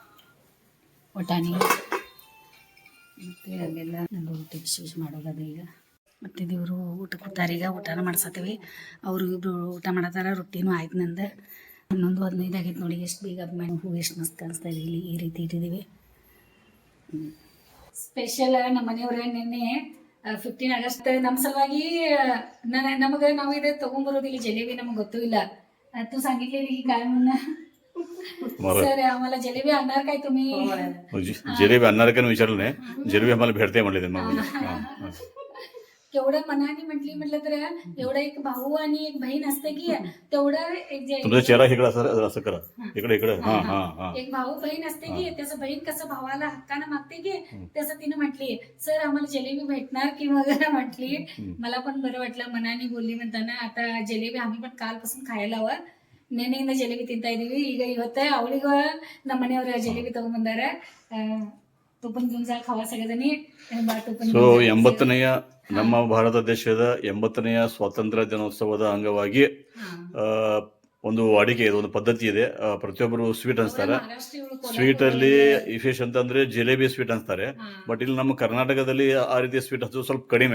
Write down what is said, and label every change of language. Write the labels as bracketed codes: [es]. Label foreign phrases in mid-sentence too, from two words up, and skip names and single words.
[kn] ವಟಾಣಿ ಮತ್ತು ಅಲ್ಲೆಲ್ಲ ನಂದು ರೊಟ್ಟಿ ಬಿಸಿ ಮಾಡೋದದ ಈಗ ಮತ್ತು ಇವರು ಊಟ ಕೊಡ್ತಾರೆ ಈಗ ಊಟನ ಮಾಡ್ಸತ್ತೀವಿ ಅವರು ಇಬ್ಬರು ಊಟ ಮಾಡತ್ತಾರ ರೊಟ್ಟಿನೂ ಆಯ್ತು ನಂದು 11:15 ಆಗೈತೆ ನೋಡಿ ಎಷ್ಟು ಬೇಗ ಮಾಡಿ ಹೂವು ಎಷ್ಟು ಮಸ್ತ್ ಕಾಣಿಸ್ತಾ ಇದೆ ಇಲ್ಲಿ ಈ ರೀತಿ ಇಟ್ಟಿದ್ದೀವಿ ಸ್ಪೆಷಲ್ ನಮ್ಮ ಮನೆಯವ್ರ ನಿನ್ನೆ 15 ಆಗಸ್ಟ್ ನಮ್ಮ ಸಲುವಾಗಿ ನಮಗೆ ನಾವು ಇದು ತೊಗೊಂಬರೋದಿಲ್ಲ ಜಲೇಬಿ ನಮಗೆ ಗೊತ್ತೂ ಇಲ್ಲ [mr] तू सांगितलेली की काय म्हणणं सर आम्हाला जलेबी आणणार काय तुम्ही जिलेबी आणणार का विचारलं नाही जिलेबी आम्हाला भेटते म्हणले केवढं मनाने म्हटलं तर एवढा एक भाऊ आणि एक बहीण असते की तेवढं तुमचा चेहरा इकडे असं करा इकडे इकडे हा हा हा एक भाऊ बहीण असते की त्याचं बहीण कसं भावाला हक्कानं मागते की तसं तिने म्हटली सर आम्हाला जलेबी भेटणार की वगैरे म्हटली मला पण बरं वाटलं मनाने बोलली म्हणताना आता जलेबी आम्ही पण कालपासून खायला हवं [kn] ನೆನೆಯಿಂದ ಜಲೇಬಿ ತಿಂತಾ ಇದೀವಿ ಈಗ ಇವತ್ತೇ ಅವಳಿಗ ನಮ್ಮ ಮನೆಯವ್ರ ಜಲೇಬಿ ತಗೊಂಡ್ಬಂದಾರ ತುಪ್ಪನ್ ಗುಂಜಾ ಖಾವಾ ಸಗದನಿ ಸೊ 80ನೇಯ ನಮ್ಮ ಭಾರತ ದೇಶದ 80ನೇಯ ಸ್ವಾತಂತ್ರ್ಯ ದಿನೋತ್ಸವದ ಅಂಗವಾಗಿ ಒಂದು ವಾಡಿಕೆ ಇದೆ ಒಂದು ಪದ್ಧತಿ ಇದೆ ಪ್ರತಿಯೊಬ್ಬರು ಸ್ವೀಟ್ ಅನ್ಸ್ತಾರೆ ಸ್ವೀಟ್ ಅಲ್ಲಿ ವಿಶೇಷ ಅಂತಂದ್ರೆ ಜಿಲೇಬಿ ಸ್ವೀಟ್ ಅನ್ಸ್ತಾರೆ ಬಟ್ ಇಲ್ಲಿ ನಮ್ಮ ಕರ್ನಾಟಕದಲ್ಲಿ ಆ ರೀತಿಯ ಸ್ವೀಟ್ ಹಚ್ಚೋದು ಸ್ವಲ್ಪ ಕಡಿಮೆ